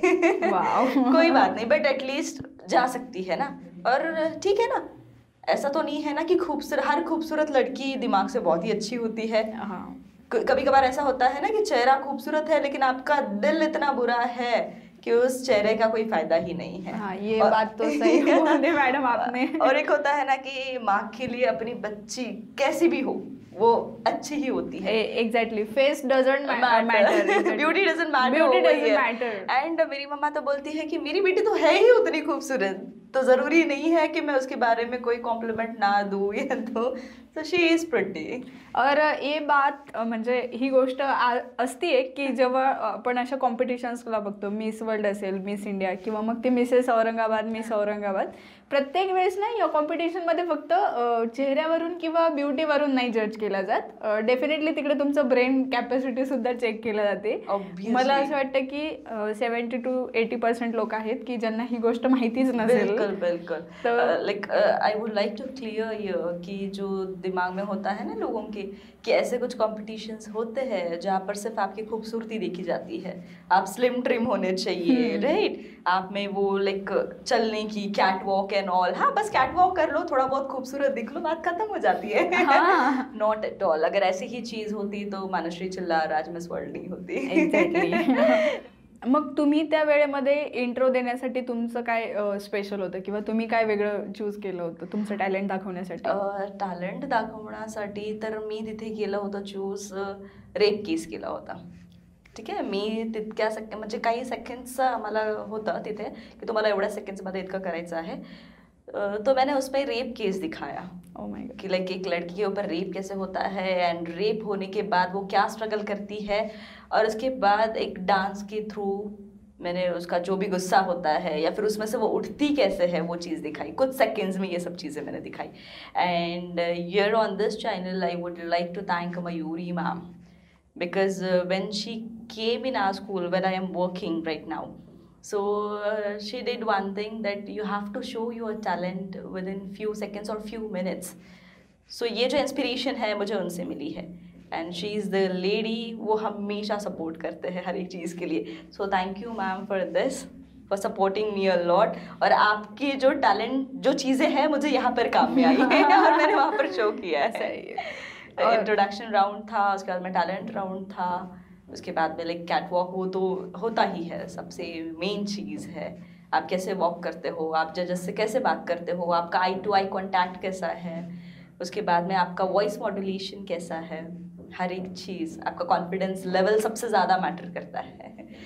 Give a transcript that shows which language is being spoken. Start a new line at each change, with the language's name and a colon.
Hindi: कोई बात नहीं,
English: but at least
Hindi: जा सकती है ना. और ठीक है ना, ऐसा तो नहीं है ना कि हर खूबसूरत लड़की दिमाग से बहुत ही अच्छी होती है. कभी कभार ऐसा होता है ना कि चेहरा खूबसूरत है लेकिन आपका दिल इतना बुरा है कि उस चेहरे का कोई फायदा ही नहीं है. हाँ, ये बात तो सही बोली मैडम आपने. और एक होता है ना कि माँ के लिए अपनी बच्ची कैसी भी हो वो अच्छी ही होती है.
English: Exactly, face doesn't matter, beauty doesn't matter.
Hindi: And मेरी मम्मा तो बोलती है कि मेरी बेटी तो है ही उतनी खूबसूरत, तो जरूरी नहीं है कि मैं उसके बारे में कोई कॉम्प्लिमेंट ना दूँ या दूँ.
English: So she is pretty.
Hindi: और ये बात
Marathi: म्हणजे ही गोष्ट असती आहे की जेव्हा आपण अशा कॉम्पिटिशन्सला बघतो, मिस वर्ल्ड असेल, मिस इंडिया किंवा मग ते मिसेस औरंगाबाद, मिस औरंगाबाद, प्रत्येक वेळेस ना या कॉम्पिटिशनमध्ये फक्त चेहऱ्यावरून किंवा ब्युटीवरून नाही जज केला जात. डेफिनेटली तिकडे तुमचं ब्रेन कॅपॅसिटी सुद्धा चेक केलं जाते. मला असं वाटतं की 70 to 80% लोक आहेत की ज्यांना ही गोष्ट माहितीच नसेल. बिल्कुल.
English: like I would like to clear here
Hindi: कि जो दिमाग में होता है ना लोगों के कि ऐसे कुछ कॉम्पिटिशन्स होते हैं जहाँ पर सिर्फ आपकी खूबसूरती देखी जाती है, आप स्लिम ट्रिम होने चाहिए, राइट, आप में वो लाइक चलने की कैट वॉक एंड ऑल. हाँ, बस कैट वॉक कर लो, थोड़ा बहुत खूबसूरत दिख लो, बात खत्म हो जाती है.
English: Not at all.
Hindi: अगर ऐसी ही चीज होती तो मानुश्री चिल्लार आज मिस वर्ल्ड नहीं होती.
English: Exactly.
Marathi: मग तुम्ही त्या वेळेमध्ये इंट्रो देण्यासाठी तुमचं काय स्पेशल होतं किंवा तुम्ही काय वेगळं चूज केलं होतं तुमचं टॅलेंट दाखवण्यासाठी? टॅलेंट दाखवण्यासाठी तर मी तिथे केलं होतं चूज, रेप केस केला होता. ठीक आहे, मी तितक्या म्हणजे काही सेकंड्स आम्हाला होतं तिथे की तुम्हाला एवढ्या सेकंड्समध्ये इतकं करायचं आहे.
Hindi: तो मैंने उसमें रेप केस दिखाया.
English: Oh my god.
Hindi: कि लाइक एक लड़की के ऊपर रेप कैसे होता है एंड रेप होने के बाद वो क्या स्ट्रगल करती है, और उसके बाद एक डांस के थ्रू मैंने उसका जो भी गुस्सा होता है या फिर उसमें से वो उठती कैसे है वो चीज़ दिखाई. कुछ सेकेंड्स में ये सब चीज़ें मैंने दिखाई.
English: And here on this channel I would like to thank Mayuri ma'am, because when she came in our school where I am working right now, so she did one thing that you have to show your talent within few seconds or few minutes.
Hindi: So ये जो inspiration है मुझे उनसे मिली है,
English: and she is the lady
Hindi: वो हमेशा support करते हैं हर एक चीज़ के लिए.
English: So thank you ma'am for this, for supporting me a lot.
Hindi: और आपकी जो talent जो चीज़ें हैं मुझे यहाँ पर काम में आई है और मैंने वहाँ पर show किया है. इंट्रोडक्शन राउंड था, उसके बाद में टैलेंट राउंड था, उसके बाद में लाइक कैट वॉक, वो तो होता ही है, सबसे मेन चीज़ है. आप कैसे वॉक करते हो, आप जजेस से कैसे बात करते हो, आपका आई टू आई कॉन्टैक्ट कैसा है, उसके बाद में आपका वॉइस मॉड्यूलेशन कैसा है, हर एक चीज़, आपका कॉन्फिडेंस लेवल सबसे ज़्यादा मॅटर करता है.